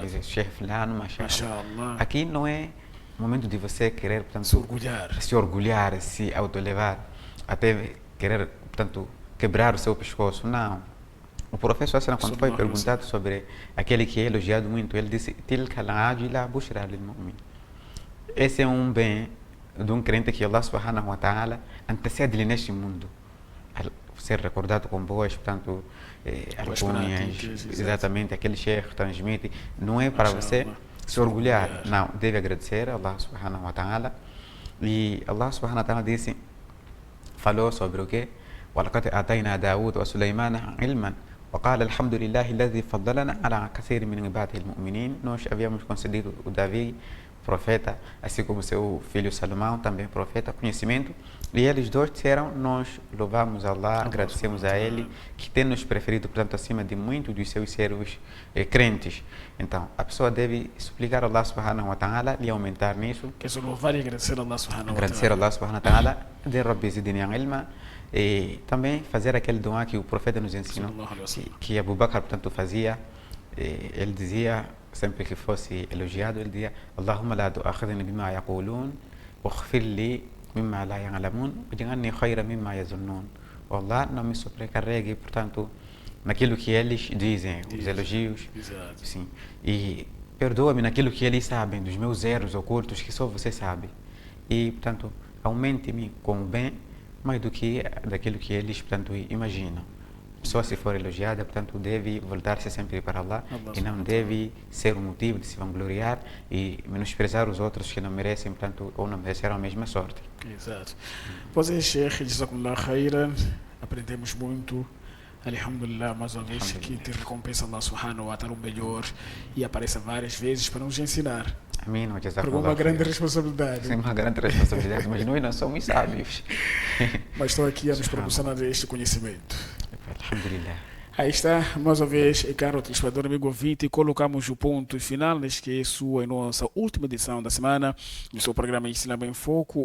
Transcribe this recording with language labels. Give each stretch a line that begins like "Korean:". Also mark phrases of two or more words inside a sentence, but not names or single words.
Portuguese: Chefe fulano, mashallah. Aqui não é momento de você querer, portanto, se orgulhar, se autolevar, até querer, portanto, quebrar o seu pescoço. Não. O professor, quando foi perguntado sobre aquele que é elogiado muito, ele disse:
Arabic: "تلك العاجلة بشرى للمؤمن."
Portuguese: Esse é um bem de um crente que Allah
Arabic: سبحانه وتعالى
Portuguese: antecede-lhe neste mundo. Ser recordado com boas, portanto, alcunhas, exatamente, aquele sheikh transmite. Não é para você se orgulhar, não, deve agradecer a Allah
Arabic: سبحانه وتعالى.
Portuguese: E Allah
Arabic: سبحانه وتعالى
Portuguese: disse, falou sobre o quê?
Arabic: وَلَقَدْ آتَيْنَا دَاوُودَ وَسُلَيْمَانَ عِلْمًا وَقَالَ الْحَمْدُ لِلَّهِ الَّذِي فَضَّلَنَا عَلَى كَثِيرٍ مِنْ عِبَادِهِ الْمُؤْمِنِينَ.
Portuguese: Nós havíamos concedido o Davi, profeta, assim como seu filho Salomão, também profeta, conhecimento. E eles dois disseram: nós louvamos Allah, agradecemos a Ele, que tem nos preferido, portanto, acima de muitos dos seus servos crentes. Então, a pessoa deve suplicar a Allah
Arabic: سبحانه وتعالى
Portuguese: e aumentar nisso. Que é louvar e agradecer a Allah
Arabic: سبحانه وتعالى.
Portuguese: Agradecer a Allah
Arabic: سبحانه وتعالى,
Portuguese: de
Arabic: رب زدني علما,
Portuguese: e também fazer aquele dua que o profeta nos ensinou, que Abu Bakr, portanto, fazia. Ele dizia, sempre que fosse elogiado, ele dizia:
Arabic: اللهم لا تؤاخذني بما يقولون واغفر لي مما لا يعلمون واجعلني خيرا مما يظنون.
Portuguese: Allah, não me sobrecarregue, portanto, naquilo que eles dizem, os elogios. Exato. Sim. E perdoa-me naquilo que eles sabem, dos meus erros ocultos que só você sabe. E, portanto, aumente-me com o bem mais do que daquilo que eles, portanto, imaginam. A pessoa, se for elogiada, portanto, deve voltar-se sempre para Allah e não deve ser um motivo de se vangloriar e menosprezar os outros que não merecem, portanto, ou não mereceram a mesma sorte. Exato. Pois é,
Arabic: شيخ، جزاكم الله خيرا.
Portuguese: Aprendemos muito. Alhamdulillah, mais uma vez, que te recompensa Allah
Arabic: سبحانه وتعالى
Portuguese: o melhor e apareça várias vezes para nos ensinar. Amém. Porque é uma grande responsabilidade. Sim, uma grande responsabilidade, mas nós não somos sábios. Mas estou aqui a nos proporcionar este conhecimento. Alhamdulillah. Aí está, mais uma vez, caro telespectador, amigo ouvinte, colocamos o ponto final neste que é a nossa última edição da semana do seu programa Islam em Foco.